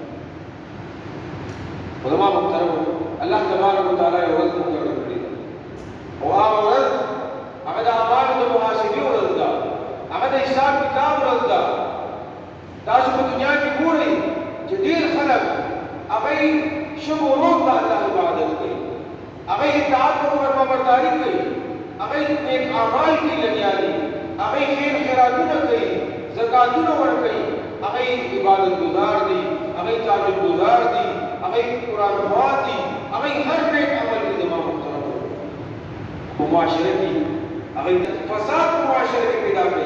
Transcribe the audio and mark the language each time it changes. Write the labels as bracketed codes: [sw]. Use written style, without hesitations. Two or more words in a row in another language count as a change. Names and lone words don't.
[ps] خو زما محترمو [ar] الله تبارک وتعالی [ps] یو ورځ مقرر کړې ده، او هغه ورځ هغه د اعمالو د محاسبې ورځ ده، هغه د حساب کتاب ورځ ده. تاسو په دنیا کې ګورئ چې ډېر خلک هغوی [fa] شب و روز [ps] د الله عبادت کوي، هغوی اطاعت او فرمانبرداري کوي، هغوی نیک اعمال کې لګیا دي، هغوی خیر خیراتونه کوي، زکاتونه ورکوي، هغوی عبادت گزار دي، هغوی تعبد گزار دي، هغوی قرآن خوان دي، هغوی هر نیک عمل کې زما محترم په معاشره کې هغوی فساد په معاشره کې پیدا کوي.